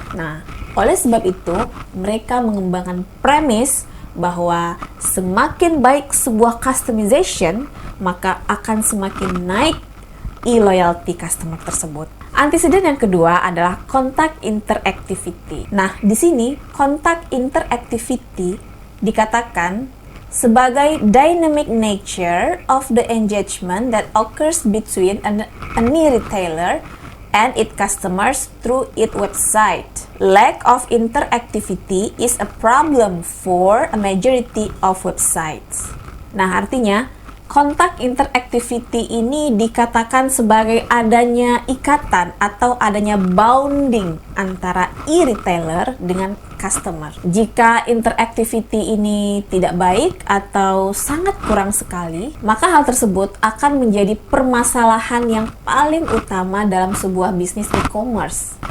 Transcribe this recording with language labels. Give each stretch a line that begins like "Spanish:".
Indonesian: Nah, oleh sebab itu, mereka mengembangkan premis bahwa semakin baik sebuah customization, maka akan semakin naik e-loyalty customer tersebut. Antecedent yang kedua adalah contact interactivity. Nah, di sini contact interactivity dikatakan sebagai
English: dynamic nature of the engagement that occurs between any retailer and its customers through its website. Lack of interactivity is a problem for a majority of websites.
Indonesian: Nah, artinya kontak interactivity ini dikatakan sebagai adanya ikatan atau adanya bounding antara e-retailer dengan customer. Jika interactivity ini tidak baik atau sangat kurang sekali, maka hal tersebut akan menjadi permasalahan yang paling utama dalam sebuah bisnis e-commerce.